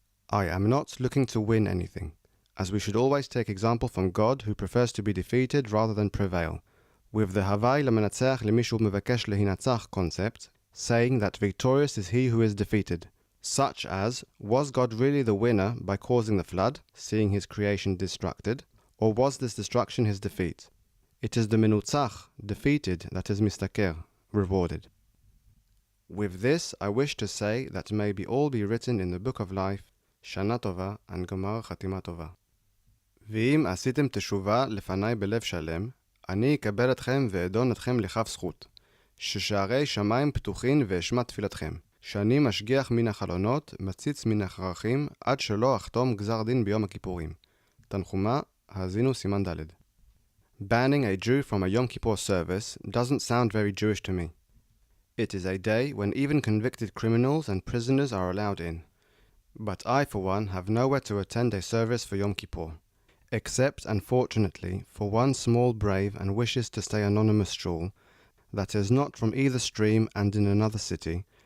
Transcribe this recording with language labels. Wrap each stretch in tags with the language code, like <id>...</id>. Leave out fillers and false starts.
<en>I am not looking to win anything, as we should always take example from God, who prefers to be defeated rather than prevail, with the</en> <he>Havai lemenatzeach lemishu mevakesh lehinatzach</he> <en>concept, saying that victorious is he who is defeated, such as, was God really the winner by causing the flood, seeing his creation destructed, or was this destruction his defeat? It is the menutzach, defeated, that is mistaker, rewarded. With this, I wish to say that may all be written in the book of life, Shana Tova and Gomar Chatima Tova.</en> <he>ואם עשיתם תשובה לפני בלב שלם, אני אקבל אתכם ואדון אתכם לכף זכות, ששערי שמיים פתוחין ואשמע תפילתכם, שאני משגיח מן החלונות, מציץ מן החרכים, עד שלא אחתום גזר דין ביום הכיפורים. תנחומה, האזינו סימן ד'.</he> <en>Banning a Jew from a Yom Kippur service doesn't sound very Jewish to me. It is a day when even convicted criminals and prisoners are allowed in. But I, for one, have nowhere to attend a service for Yom Kippur, except, unfortunately, for one small brave and wishes to stay anonymous shul that is not from either stream and in another city.</en>